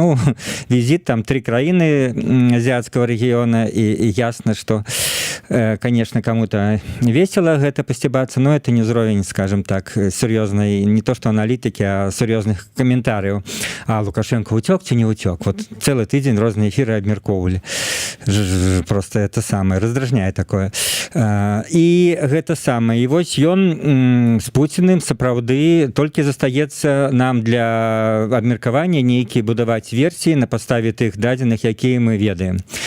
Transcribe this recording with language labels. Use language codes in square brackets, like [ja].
[be] Ну візіт там 3 краіны азіатскага рэгіёна, і ясна, [ru] что конечно, кому-то весело [be] гэта пастебацца, [ru] но это не [be] ўзровень, скажем так, сур'ёзнай, не то что аналітыкі, а сур'ёзных каментарыяў. А Лукашенко уцёк ці не уцёк? Вот цэлы тыдзень розныя эфиры абмеркоўвалі. [ru] Просто это самое раздражняе такое. [be] І гэта самае. І вось ён з Пуціным сапраўды толькі застаецца нам для абмеркавання нейкія будаваць версіі на падставе тых дадзеных, якія мы ведаем.